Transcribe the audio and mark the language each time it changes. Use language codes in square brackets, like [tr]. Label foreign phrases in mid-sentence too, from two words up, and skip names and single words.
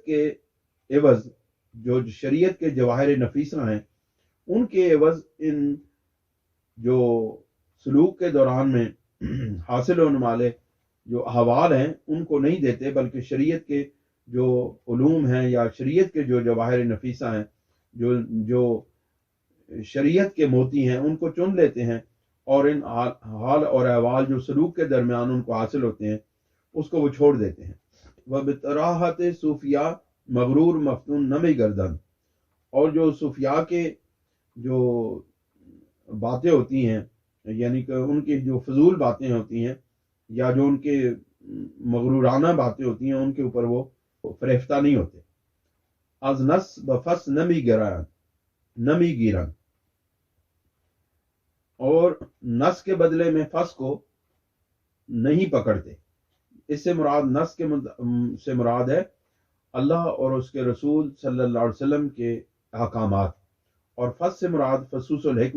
[ur] کے عوض، جو شریعت کے جواہر نفیسہ ہیں ان کے عوض ان جو سلوک کے دوران میں حاصل ہونے والے جو احوال ہیں ان کو نہیں دیتے، بلکہ شریعت کے جو علوم ہیں یا شریعت کے جو جواہر نفیسہ ہیں، جو شریعت کے موتی ہیں ان کو چن لیتے ہیں، اور ان حال اور احوال جو سلوک کے درمیان ان کو حاصل ہوتے ہیں اس کو وہ چھوڑ دیتے ہیں۔ [fa] وَبِطَرَاحَةِ صوفیاء مغرور مفتون نمی گردن، [ur] اور جو صوفیاء کے جو باتیں ہوتی ہیں، یعنی کہ ان کی جو فضول باتیں ہوتی ہیں یا جو ان کے مغرورانہ باتیں ہوتی ہیں ان کے اوپر وہ فریفتہ نہیں ہوتے۔ [fa] از نس بفس نمی گیرن، [ur] اور نس کے بدلے میں فس کو نہیں پکڑتے۔ اس سے مراد نس کے سے مراد ہے اللہ اور اس کے رسول صلی اللہ علیہ وسلم کے احکامات، اور فس سے مراد فصوص الحکم